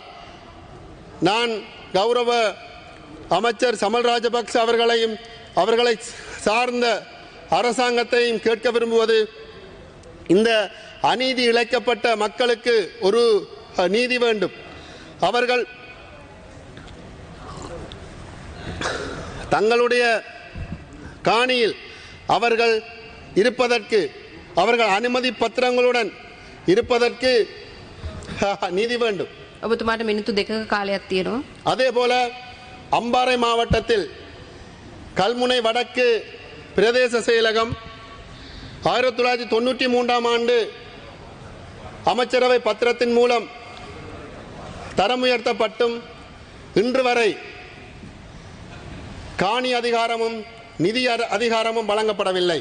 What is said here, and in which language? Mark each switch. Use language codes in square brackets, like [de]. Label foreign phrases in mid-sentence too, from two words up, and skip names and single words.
[ta] நான் கௌரவ அமைச்சர் சமல் ராஜபக்ச அவர்களையும் அவர்களை சார்ந்த அரசாங்கத்தையும் கேட்க விரும்புவது, இந்த அநீதி இழைக்கப்பட்ட மக்களுக்கு ஒரு நீதி வேண்டும். அவர்கள் தங்களுடைய காணியில் அவர்கள் இருப்பதற்கு, அவர்கள் அனுமதி பத்திரங்களுடன் இருப்பதற்கு நீதி வேண்டும். [si] ඔබතුමාට මිනිත්තු 2ක කාලයක් තියෙනවා. [ta] அதே போல அம்பாறை மாவட்டத்தில் கல்முனை வடக்கு பிரதேச செயலகம் 1993ஆம் ஆண்டு அமைச்சரவை பத்திரத்தின் மூலம் தரம் உயர்த்தப்பட்டும் இன்று வரை காணி அதிகாரமும் நிதி அதிகாரமும் வழங்கப்படவில்லை.